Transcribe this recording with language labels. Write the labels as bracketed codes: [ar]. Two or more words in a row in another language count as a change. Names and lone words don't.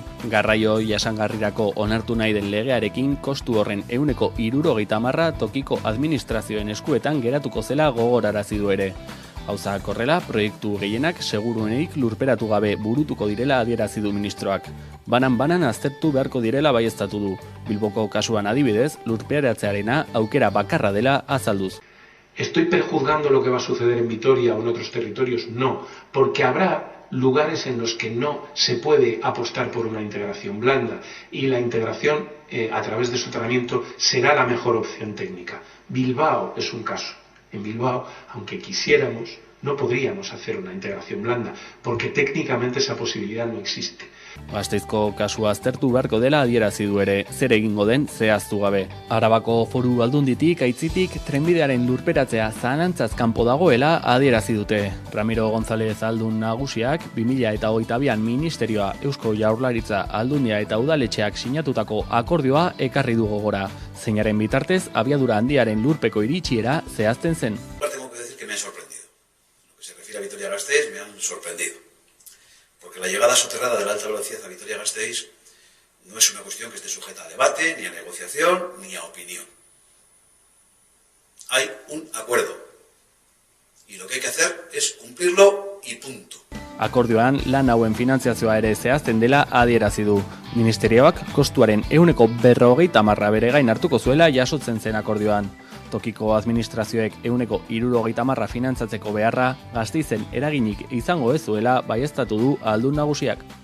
[eu] Garraio jasangarrirako onartu nahi den legearekin kostu horren 70% tokiko administrazioen eskuetan geratuko zela gogorarazi du ere. Gauzak horrela, proiektu gehienak seguruenik lurperatu gabe burutuko direla adierazi du ministroak. Banan aztertu beharko direla baieztatu du. Bilboko kasuan adibidez, lurperatzearena aukera bakarra dela azalduz. [es] ¿Estoy prejuzgando lo que va a suceder en Vitoria o en otros territorios? No, porque habrá lugares en los que no se puede apostar por una integración blanda y la integración a través de soterramiento será la mejor opción técnica. Bilbao es un caso. En Bilbao, aunque quisiéramos, no podríamos hacer una integración blanda, porque técnicamente esa posibilidad no existe. [eu] Gasteizko kasua aztertu beharko dela adierazi du ere, zer egingo den zehaztu gabe. Arabako Foru Aldunditik aitzitik trenbidearen lurperatzea zalantzaz kanpo dagoela adierazi dute. Ramiro González Aldun nagusiak 2022an Ministerioa, Eusko Jaurlaritza, Aldundia eta Udaletxeak sinatutako akordioa ekarri du gogora. Zeinaren bitartez abiadura handiaren lurpeko iritsiera zehazten zen. [es] Tengo que decir que me han sorprendido. En lo que se refiere a Vitoria-Gasteiz me han sorprendido. Porque la llegada soterrada de la alta velocidad a Vitoria-Gasteiz no es una cuestión que esté sujeta a debate, ni a negociación, ni a opinión. Hay un acuerdo. Y lo que hay que hacer es cumplirlo y punto. [eu] Akordioan lan hauen finantziazioa ere zehazten dela adierazi du. Ministerioak kostuaren 40% bere gain hartuko zuela jasotzen zen akordioan. Tokiko administrazioek 70% finantzatzeko beharra Gasteizen eraginik izango ez zuela baieztatu du aldun nagusiak.